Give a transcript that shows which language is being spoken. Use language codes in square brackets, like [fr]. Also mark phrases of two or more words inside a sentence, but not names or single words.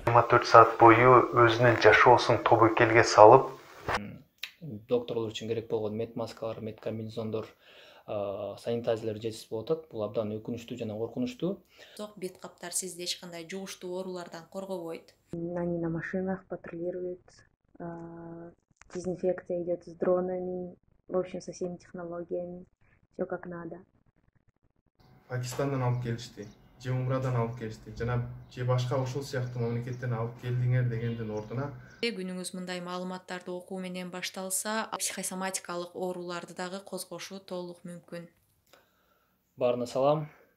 [ky] 24 саат бою өзүнүн жашоосун тобокелге салып, Докторлор үчүн керек болгон мед маскалар, мед комбинезондор, санитайзерлер жетишсиз болуп атат. Бул абдан өкүнүчтүү жана коркунучтуу. Бет каптар сизди эч кандай жугуштуу оорулардан коргобойт. [ru] Они на машинах патрулируют, дезинфекция идет с дронами, в общем, со всеми технологиями, все как надо. [ky] Пакистандан алып келишти, же Умрадан алып келишти, жана же башка ушул сыяктуу мамлекеттен алып келдиңер дегендин ордуна Күнүңүз мындай маалыматтарды окуу менен башталса, психосоматикалык ооруларды дагы козгошу толук мүмкүн. Баарына салам.